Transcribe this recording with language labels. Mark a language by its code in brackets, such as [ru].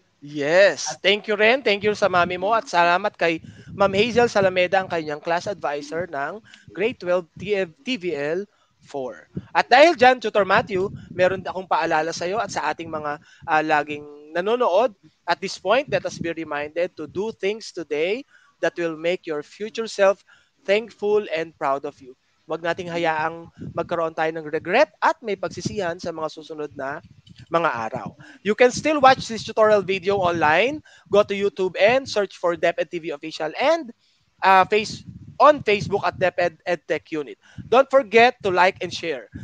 [tl] Yes. Thank you rin. Thank you sa mami mo at salamat kay Ma'am Hazel Salameda, ang kanyang class advisor ng Grade 12 TVL 4. At dahil dyan, Tutor Matthew, meron akong paalala sa iyo at sa ating mga laging nanonood. [en] At this point, let us be reminded to do things today that will make your future self thankful and proud of you. [tl] Huwag nating hayaang magkaroon tayo ng regret at may pagsisihan sa mga susunod na mga araw. [en] You can still watch this tutorial video online. Go to YouTube and search for DepEd TV Official and on Facebook at DepEd EdTech Unit. Don't forget to like and share.